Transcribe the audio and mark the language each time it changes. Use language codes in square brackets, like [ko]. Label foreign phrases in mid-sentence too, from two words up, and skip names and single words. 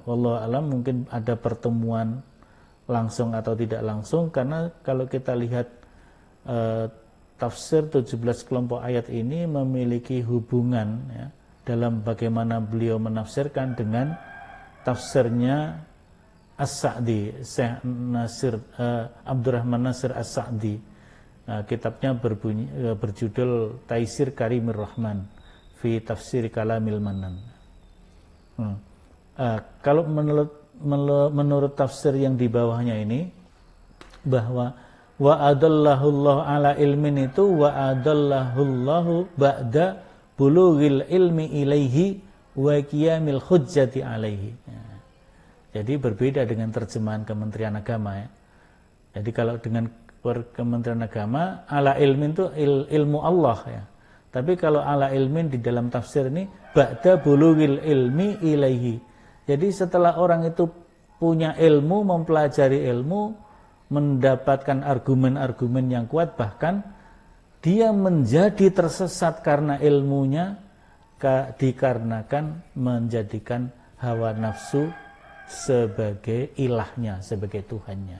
[ar] والله أعلم, [id] mungkin ada pertemuan langsung atau tidak langsung, karena kalau kita lihat tafsir 17 kelompok ayat ini memiliki hubungan ya, dalam bagaimana beliau menafsirkan dengan tafsirnya As-Sa'di, Syekh Abdurrahman Nasir As-Sa'di. Kitabnya berjudul Taisir Karimir Rahman fi Tafsir Kalamil Manan. Kalau menurut tafsir yang di bawahnya ini, bahwa [ar] وأضله الله على علم [id] itu [ar] وأضله الله بعد بلوغ العلم إليه وقيام الحجة عليه. [id] Jadi berbeda dengan terjemahan Kementerian Agama ya. Jadi kalau dengan Kementerian Agama [ar] على علم [id] itu ilmu Allah ya. Tapi kalau [ar] على علم [id] di dalam tafsir ini [ar] بعد بلوغ العلم إليه. [id] Jadi setelah orang itu punya ilmu, mempelajari ilmu, mendapatkan argumen-argumen yang kuat, bahkan dia menjadi tersesat karena ilmunya, dikarenakan menjadikan hawa nafsu sebagai ilahnya, sebagai Tuhannya.